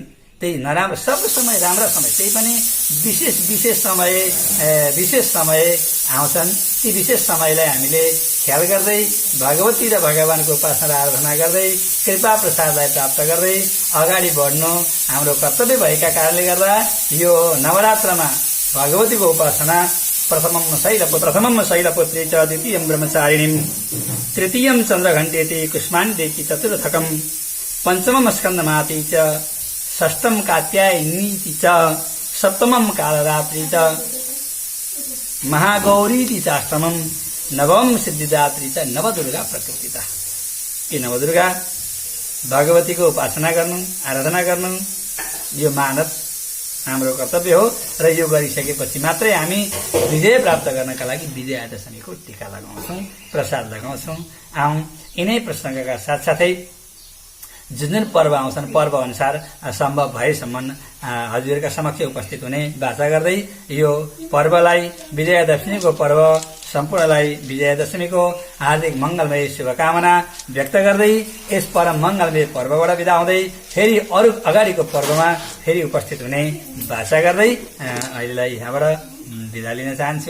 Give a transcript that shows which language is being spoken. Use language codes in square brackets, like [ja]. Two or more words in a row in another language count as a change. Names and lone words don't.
[ne] त्यही नराम्रो सब समय राम्रा समय, त्यही पनि विशेष समय आउँछन्। ती विशेष समयलाई हामीले ख्याल गर्दै भगवती र भगवानको उपासना र आराधना गर्दै कृपा प्रसादलाई प्राप्त गर्दै अगाडि बढ्नु हाम्रो कर्तव्य भएका कारणले गर्दा यो नवरात्रमा भगवतीको उपासना [sa] प्रथमम शैलपुत्री च, द्वितीयं ब्रह्मचारिणीं, तृतीयं चन्द्रघण्टेति कुष्माण्डेति, चतुर्थकं पञ्चमं स्कन्दमाति च, षष्ठं कात्यायनीति च, सप्तमं कालरात्रि च, महागौरीति चाष्टमं, नवम सिद्धिदात्री च, नवदुर्गा प्रकृतिता। [ne] यी नवदुर्गा भगवतीको उपासना गर्नु, आराधना गर्नु यो मानव हाम्रो कर्तव्य हो। र यो गरिसकेपछि मात्रै हामी विजय प्राप्त गर्नका लागि विजयादशमीको टीका लगाउँछौँ, प्रसाद लगाउँछौँ। यिनै प्रसङ्गका साथसाथै जुन जुन पर्व आउँछन् पर्व अनुसार सम्भव भएसम्म हजुरका समक्ष उपस्थित हुने बाचा गर्दै यो पर्वलाई, विजयादशमीको पर्व सम्पूर्णलाई विजयादशमीको हार्दिक मङ्गलमय शुभकामना व्यक्त गर्दै यस परम मङ्गलमय पर्वबाट बिदा हुँदै फेरि अरू अगाडिको पर्वमा फेरि उपस्थित हुने बाचा गर्दै अहिलेलाई यहाँबाट बिदा लिन चाहन्छु।